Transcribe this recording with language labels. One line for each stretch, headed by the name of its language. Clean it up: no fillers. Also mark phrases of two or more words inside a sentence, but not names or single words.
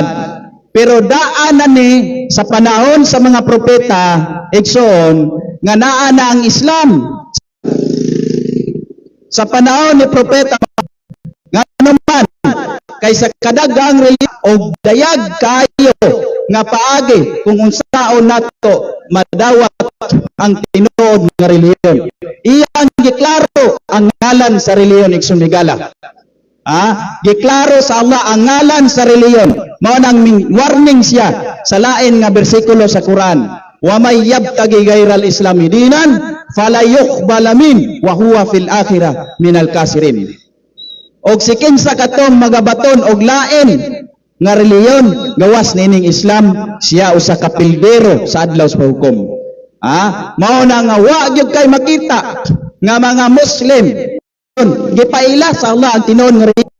Cebuano: Pero daanan ni sa panahon sa mga propeta igsoon nga naa na ang Islam sa panahon ni Propeta ngano man kaysa kadagang reliyon o dayag kayo nga paagi kung unsaon nato madawat ang tinuod nga reliyon. Iyang giklaro ang ngalan sa reliyon igsumigala. Giklaro sa Allah ang ngalan sa reliyon. Mao nang warning siya sa lain nga bersikulo sa Quran.
Arabic: ومن يبتغ غير الإسلام دينا فلن يقبل من وهو في الآخرة من الخاسرين.
Cebuano: Og si kinsa katong magabaton og lain nga reliyon gawas nining Islam, siya usa ka pildero sa adlaw sa hukom. Mao na nga wa gyud kay makita nga mga Muslim gipaila sa Allah ang tinuod nga reliyon.